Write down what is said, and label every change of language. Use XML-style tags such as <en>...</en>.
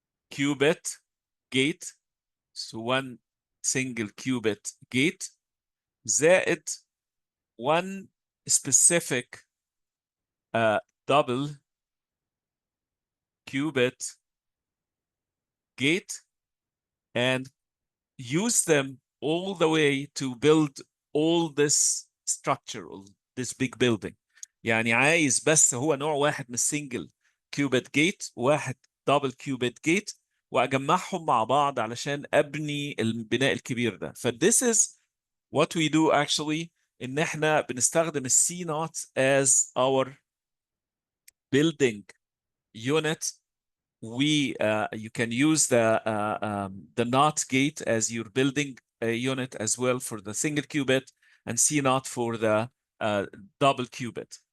<en>qubit gate, so one single qubit gate زائد one specific double qubit gate, and use them all the way to build all this structure, all this big building.</en> <ar>يعني عايز بس هو نوع واحد من السنجل كيوبيت جيت، واحد دبل كيوبيت جيت، واجمعهم مع بعض علشان ابني البناء الكبير ده.</ar> <en>ف this is what we do actually،</en> <ar>ان احنا بنستخدم السي نوت</ar> <en>as our building unit. You can use the NOT gate as your building unit as well for the single qubit, and C naught for the double qubit.</en>